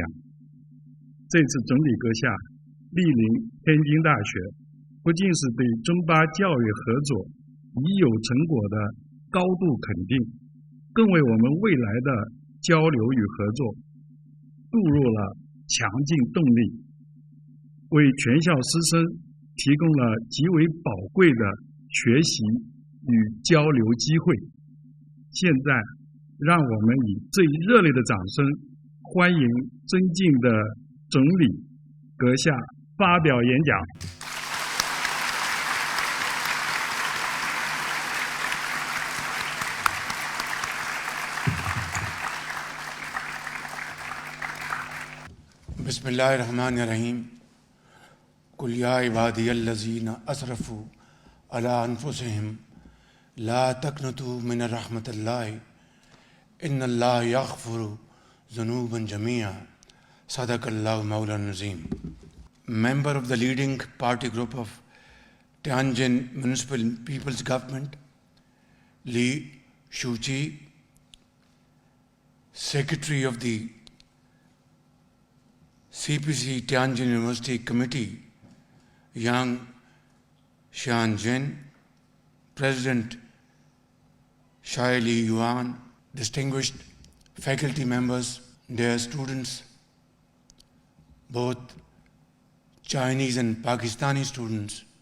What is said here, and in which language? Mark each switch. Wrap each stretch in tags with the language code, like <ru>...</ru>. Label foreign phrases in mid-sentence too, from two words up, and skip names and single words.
<zh>这次总理阁下莅临天津大学，不仅是对中巴教育合作已有成果的高度肯定，更为我们未来的交流与合作注入了强劲动力，为全校师生提供了极为宝贵的学习与交流机会。现在，让我们以最热烈的掌声欢迎尊敬的总理阁下发表演讲。</zh> <ar>بسم الله الرحمن الرحيم قل يا عبادي الذين أسرفوا على أنفسهم لا تقنطوا من رحمة الله إن الله يغفر ذنوبا جميعا صدق الله مولانا العظيم.</ar> <en>Member of the leading party group of Tianjin Municipal People's Government, Li Shuqi, Secretary of the CPC Tianjin University Committee, Yang Xianjin, President Shai Li Yuan, distinguished faculty members, dear students, both Chinese and Pakistani students,</en>